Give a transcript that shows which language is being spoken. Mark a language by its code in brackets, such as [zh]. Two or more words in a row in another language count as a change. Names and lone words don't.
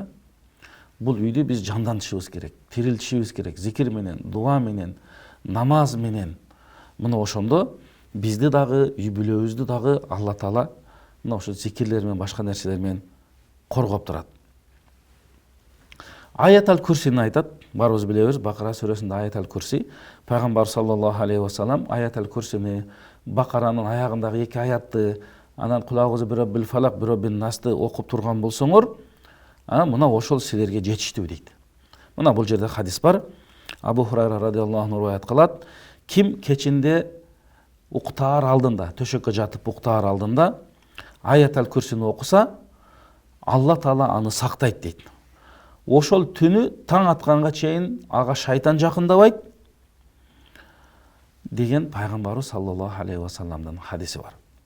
[ky] Бул үйдү биз жандантышыбыз керек, тирилтишибиз керек, зикир менен, дуа менен, намаз менен. Мына ошондо бизди дагы, үй бүлөбүздү дагы Алла Таала мына ошо зикирлер менен, башка нерселер менен коргоп турат. Аятал Курсини айтат, барыбыз билебиз, Бакара сүрөсүндө Аятал Курси. Пайгамбар [ar] صلى الله عليه وسلم [ky] Аятал Курсини, Бакаранын аягындагы 2 аятты, анан кулагыбызы [ar] برب الفلق, [ky] бирөббин насты окуп турган болсоңор, мына ошол силерге жетиштүү дейт. Мына бул жерде хадис бар. Абу Хурайра [ar] رضي الله عنه [ky] риваят кылат. Ким кечинде уктаар алдында, төшөккө жатып уктаар алдында Аятал Курсини окуса, Алла Таала аны сактайт дейт. Ошол түнү таң атканга чейин ага шайтан жакындабайт деген пайгамбарыбыз [ar] صلى الله عليه و [ky] салламдын хадиси бар.